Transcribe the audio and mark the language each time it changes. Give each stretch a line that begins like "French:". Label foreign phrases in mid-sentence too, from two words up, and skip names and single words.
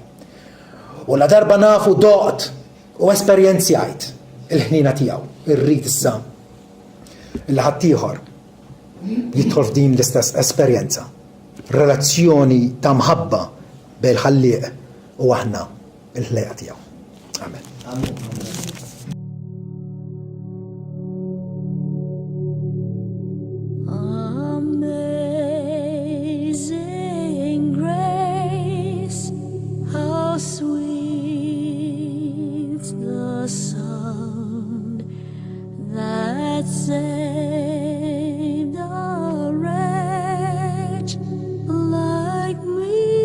Maltese: U la darba nafu doqt u esperjenzjajt il-ħnina tiegħu, irrid issa il ħadd ieħor jidħol f'din l-istess esperjenza. Relazzjoni ta' mħabba bejn ħallieq u aħna il-ħlejqa tiegħu. Amen.
English: Amazing grace, how sweet the sound that saved a wretch like me.